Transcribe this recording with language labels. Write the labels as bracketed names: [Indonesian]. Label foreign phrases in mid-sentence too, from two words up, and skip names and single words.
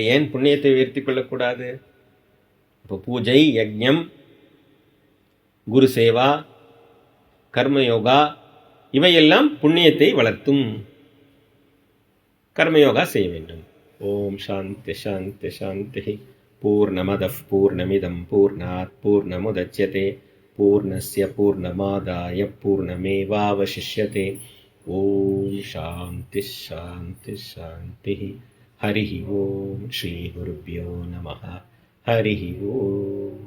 [Tamil] ஏன் புண்ணியத்தை உயர்த்தி கொள்ளக்கூடாது? இப்போ பூஜை, யஜ்ஞம், குரு சேவா, கர்மயோகா இவையெல்லாம் புண்ணியத்தை வளர்த்தும். கர்மயோகா செய்ய வேண்டும். [Sanskrit] ॐ शान्ति शान्ति शान्ति. पूर्णमदः पूर्णमिदं पूर्णात् पूर्णमुदच्यते पूर्णस्य पूर्णमादाय पूर्णमेवावशिष्यते. ॐ शान्ति शान्ति शान्ति. हरि ॐ। श्री गुरुभ्यो नमः. हरि ॐ.